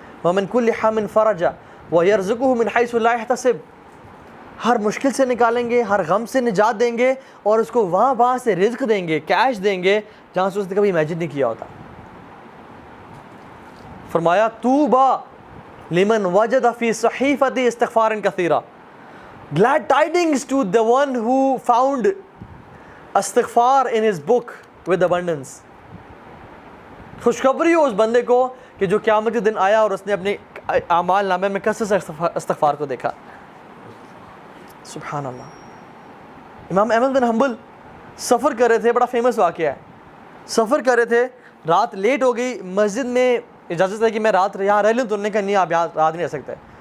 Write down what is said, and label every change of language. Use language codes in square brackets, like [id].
[ar] ومن کل ہم فرجا ویرزقہ من حیث لا یحتسب, [ur] ہر مشکل سے نکالیں گے, ہر غم سے نجات دیں گے, اور اس کو وہاں سے رزق دیں گے, کیش دیں گے جہاں سے اس نے کبھی امیجن نہیں کیا ہوتا. فرمایا [ar] طوبی لمن وجد فی صحیفۃ استغفار کثیرا, [en] glad tidings to the one who found استغفار in his book with abundance. [ur] خوشخبری ہو اس بندے کو کہ جو قیامت کے دن آیا اور اس نے اپنے اعمال نامے میں کثرت سے استغفار کو دیکھا. سبحان اللہ. امام احمد بن حنبل سفر کر رہے تھے, بڑا فیمس واقعہ ہے. سفر کر رہے تھے, رات لیٹ ہو گئی, مسجد میں اجازت ہے کہ میں رات یہاں رہ لوں, تو انہوں نے کہا نہیں آپ یہاں رات نہیں رہ سکتے.